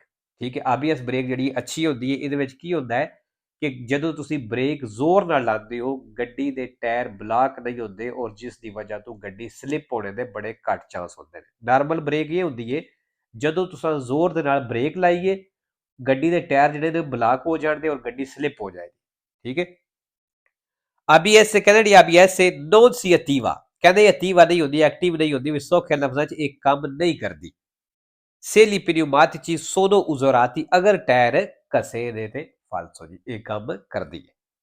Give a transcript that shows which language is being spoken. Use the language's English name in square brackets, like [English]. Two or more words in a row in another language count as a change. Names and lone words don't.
[Punjabi] ਠੀਕ ਹੈ, ABS ਬ੍ਰੇਕ ਜਿਹੜੀ ਅੱਛੀ ਹੁੰਦੀ ਹੈ, ਇਹਦੇ ਵਿੱਚ ਕੀ ਹੁੰਦਾ ਹੈ ਕਿ ਜਦੋਂ ਤੁਸੀਂ ਬ੍ਰੇਕ ਜ਼ੋਰ ਨਾਲ ਲਾਉਂਦੇ ਹੋ ਗੱਡੀ ਦੇ ਟਾਇਰ ਬਲਾਕ ਨਹੀਂ ਹੁੰਦੇ ਔਰ ਜਿਸ ਦੀ ਵਜ੍ਹਾ ਤੋਂ ਗੱਡੀ ਸਲਿੱਪ ਹੋਣੇ ਦੇ ਬੜੇ ਘੱਟ ਚਾਂਸ ਹੁੰਦੇ ਨੇ। ਨਾਰਮਲ ਬ੍ਰੇਕ ਇਹ ਹੁੰਦੀ ਹੈ ਜਦੋਂ ਤੁਸੀਂ ਜ਼ੋਰ ਦੇ ਨਾਲ ਬ੍ਰੇਕ ਲਾਈਏ ਗੱਡੀ ਦੇ ਟਾਇਰ ਜਿਹੜੇ ਨੇ ਬਲਾਕ ਹੋ ਜਾਣਗੇ ਔਰ ਗੱਡੀ ਸਲਿੱਪ ਹੋ ਜਾਏਗੀ। ਠੀਕ ਹੈ। ABS ਕਹਿੰਦੇ ਜਿਹੜੀ ABS [Italian] non si attiva, [Punjabi] ਕਹਿੰਦੇ attiva ਨਹੀਂ ਹੁੰਦੀ, ਐਕਟਿਵ ਨਹੀਂ ਹੁੰਦੀ, ਵੀ ਸੌਖੇ ਲਫ਼ਜ਼ਾਂ 'ਚ ਇਹ ਕੰਮ ਨਹੀਂ ਕਰਦੀ। [Italian] se gli pneumatici sono usurati, [Punjabi] ਅਗਰ ਟਾਇਰ ਘਸੇ ਨੇ ਤੇ ਫਾਲਸੋ ਜੀ ਇਹ ਕੰਮ ਕਰਦੀ ਹੈ।